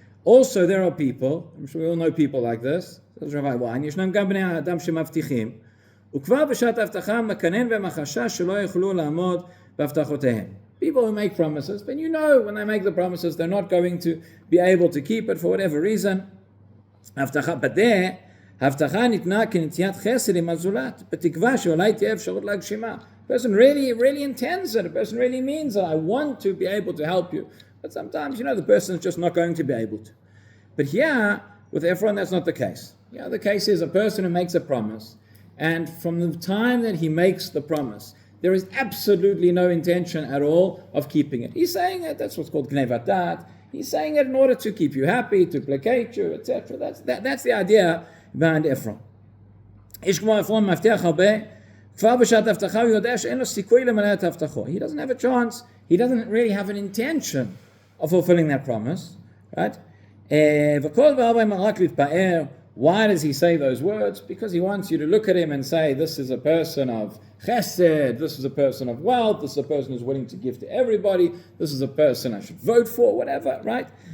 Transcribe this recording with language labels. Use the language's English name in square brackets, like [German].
[English] Also, there are people, I'm sure we all know people like this, says Rabbi Wein, [Hebrew] ישנם גם בני האדם שמבטיחים, וכבר בשעת ההבטחה מקנן בהם החשש שלא יוכלו לעמוד בהבטחותיהם. [English] People who make promises, but you know when they make the promises, they're not going to be able to keep it for whatever reason. but there, [Hebrew] ההבטחה ניתנה כנטיית חסד עם הזולת, בתקווה שאולי תהיה אפשרות להגשימה. [English] A person really intends it. A person really means it. I want to be able to help you. But sometimes, the person is just not going to be able to. But here, with Ephron, that's not the case. The case is a person who makes a promise, and from the time that he makes the promise, there is absolutely no intention at all of keeping it. He's saying it, that's what's called gnevat dat. He's saying it in order to keep you happy, to placate you, etc. That's the idea behind Ephron. [Hebrew] איש כמו Ephron מבטיח הרבה, כבר בשעת הבטחה הוא יודע שאין לו סיכוי למלא את הבטחו. [English] He doesn't have a chance. He doesn't really have an intention of fulfilling that promise, right? [Hebrew] וכל והרבה רק להתפאר. [English] Why does he say those words? Because he wants you to look at him and say, this is a person of chesed, this is a person of wealth, this is a person who's willing to give to everybody, this is a person I should vote for, whatever, right?